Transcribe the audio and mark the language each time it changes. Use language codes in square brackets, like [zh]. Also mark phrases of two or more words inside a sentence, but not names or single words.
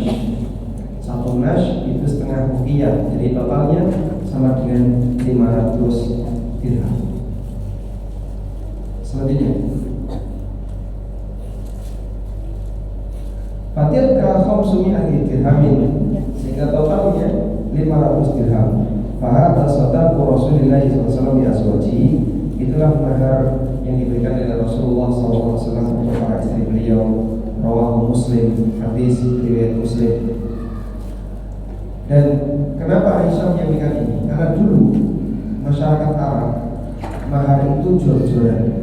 [id] 1 nash itu setengah uqiyah. Jadi totalnya sama dengan 500 dirham. Selanjutnya, [ar] فتلك 500 درهم, [id] sehingga totalnya 500 dirham. [ar] فهذا صداق رسول الله ﷺ بأزواجه, [id] itulah mahar yang diberikan oleh Rasulullah SAW untuk para istri beliau. [ar] رواه مسلم, [id] hadis riwayat Muslim. Dan kenapa Aisyah menyampaikan ini? Karena dulu masyarakat Arab mahar itu jor-joran.